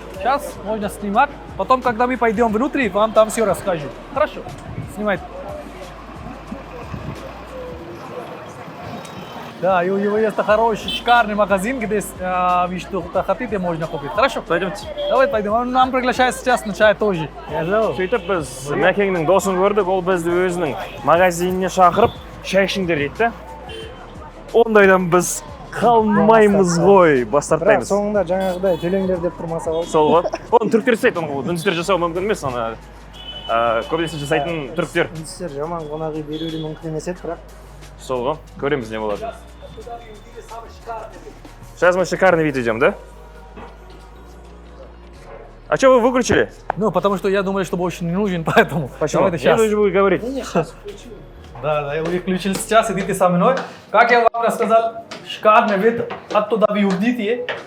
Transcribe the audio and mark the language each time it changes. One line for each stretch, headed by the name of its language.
Russian: Сейчас можно снимать, потом, когда мы пойдем внутрь, вам там все расскажу. Хорошо, снимайте. Да, и у него есть хороший, шикарный магазин, где вы что-то хотите, можно купить. Хорошо? Пойдемте. Давайте пойдем. Он нам приглашает сейчас на чай тоже.
Kazakh: Сөйтіп біз Мәкеңнің досын көрдік, ол бізді өзінің магазиніне шақырып, шай ішіңдер дейді да. Ондайдан біз қалмаймыз ғой, бас бірақ тартпаймыз. соңында жаңағыдай төлеңдер деп тұрмаса болды. Сол ғой. Оны түріктер жасайды, оны үндістер жасау мүмкін емес, оны көбінесе жасайтын түріктер. Үндістер жаман қонақ үй беруі мүмкін емес еді, бірақ Сол ғой. Көреміз не болады.
Russian: Сейчас мы шикарный вид идем, да? А что вы выключили? Ну, потому что я думаю, что больше не нужен, поэтому. Почему? Давайте сейчас. Не нужно будет говорить. Да, я выключил сейчас, идите со мной. Как я вам рассказал, шикарный вид, оттуда вы увидите.